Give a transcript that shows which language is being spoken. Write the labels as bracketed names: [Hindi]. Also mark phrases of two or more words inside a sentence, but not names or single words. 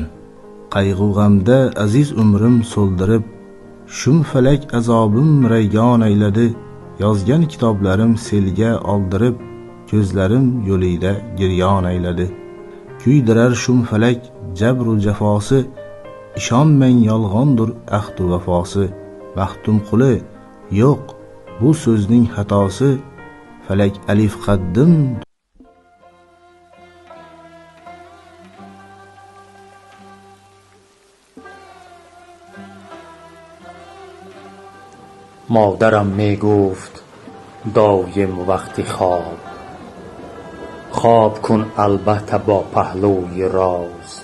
[Uzbek] Qayg'u g'amda aziz umrim so'ldirib, shum falak azobim raygon ayladi, yozgan kitoblarim selga oldirib, ko'zlarim yo'lida giryon ayladi. Kuydirar shum falak jabru jafosi, ishonmang yolg'ondir ahdu vafosi. Maxtumquli yo'q, bu so'zning xatosi, falak alif qaddim. [Persian] مادرم می گفت دایم وقتی خواب کن البته با پهلوی راست.